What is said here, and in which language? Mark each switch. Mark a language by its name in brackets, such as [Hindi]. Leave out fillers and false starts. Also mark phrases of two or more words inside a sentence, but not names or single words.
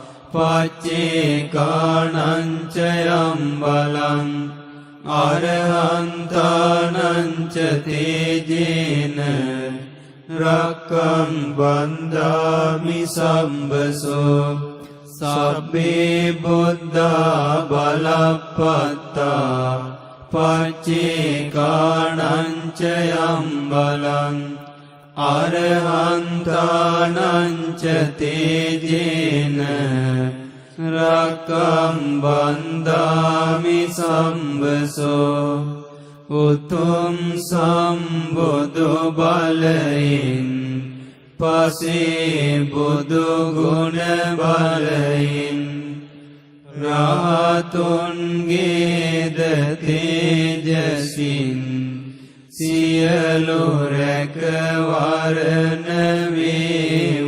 [Pali] පච්චේකානං ච යම් බලං අරහන්තානං ච තේජේන රක්ඛම් බන්දාමි සම්බසෝ සබ්බේ බුද්ධා බලප්පත්තා පච්චේකානං ච යම් බලං අරහන්තානං ච තේජේන රක්ඛම් බන්දාමි සම්බසෝ [Sinhala] උතුම් සම්බුදු බලයෙන් පසේ බුදු ගුණ බලයෙන් රාතුන්ගේද තේජසින් සියලු රැකවරණ වේ